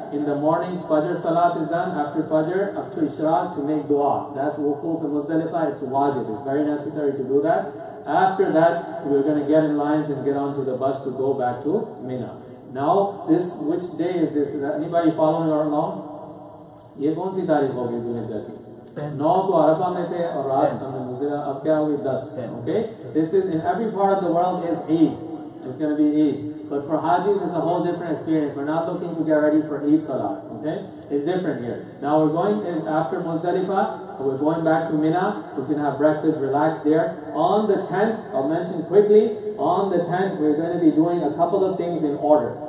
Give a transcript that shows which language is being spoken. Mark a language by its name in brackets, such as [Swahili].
[English] In the morning, Fajr Salat is done. After Fajr, up to Ishraq to make dua. That's wukuf in Muzdalifah. It's wajib. It's very necessary to do that. After that, we're going to get in lines and get onto the bus to go back to Mina. Now, which day is this? Is anybody following along? [Hindi] ये कौन सी तारीख होगी ज़ुल्हिज्जा की? 9 को अरफा में थे और रात हमने मुज़दलिफा अब क्या हुई 10. [English] Okay, this is in every part of the world is Eid. It's going to be Eid. But for Hajis, it's a whole different experience. We're not looking to get ready for Eid Salah. Okay, it's different here. Now we're going in after Muzdalifah. We're going back to Mina. We can have breakfast, relax there. On the 10th, I'll mention quickly. On the 10th, we're going to be doing a couple of things in order.